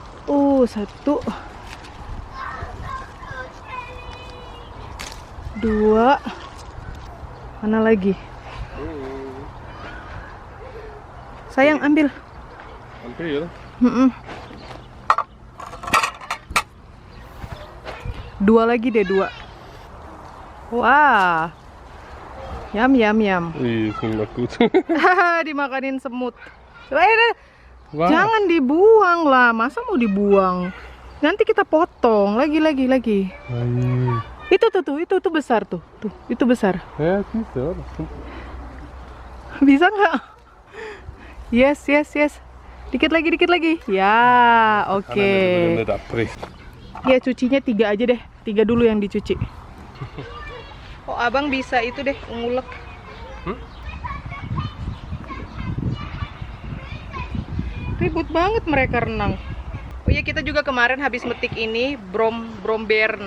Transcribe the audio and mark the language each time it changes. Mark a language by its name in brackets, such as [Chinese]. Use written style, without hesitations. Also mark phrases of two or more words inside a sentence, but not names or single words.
[Indonesian] Satu, dua, mana lagi? Sayang, ambil. Ambil. Dua lagi deh, dua. Wah. Yam yam yam. [German] Ih, ist nicht mehr gut. [Indonesian] Haha, dimakanin semut. Coba Wah. jangan dibuang lah. Masa mau dibuang? Nanti kita potong lagi. [German] Nein. [Indonesian] Itu besar tuh. Tuh, itu besar. [German] Ja, siehst du, das kommt. [Indonesian] Bisa nggak? Yes. Dikit lagi. Ya, oke. [German] Kann er nicht abbrechen. [Indonesian] Ya cucinya 3 aja deh. 3 dulu yang dicuci. Oh, abang bisa itu deh, ngulek. Ribut banget mereka renang. Oh iya, kita juga kemarin habis metik ini bromberen.